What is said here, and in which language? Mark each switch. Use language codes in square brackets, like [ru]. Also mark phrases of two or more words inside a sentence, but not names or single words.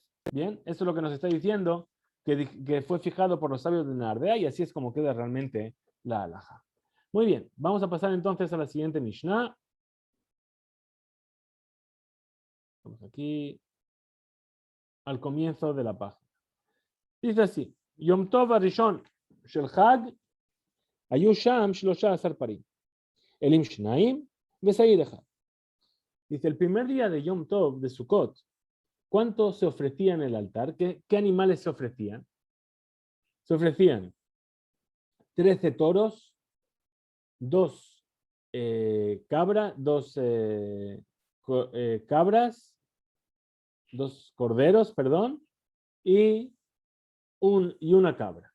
[es] Bien, eso es lo que nos está diciendo, que fue fijado por los sabios de Nardea, y así es como queda realmente la halajá. Muy bien, vamos a pasar entonces a la siguiente Mishnah. Vamos aquí al comienzo de la página. Dice así, [he] יום טוב הראשון של חג היו שם 13 פרים אילים שניים ושעיר אחד. [es] Dice, el primer día de Yom Tov, de Sukkot, ¿cuánto se ofrecía en el altar? ¿Qué animales se ofrecían? Se ofrecían 13 toros, 2 cabras, 2 corderos, perdón, y una cabra.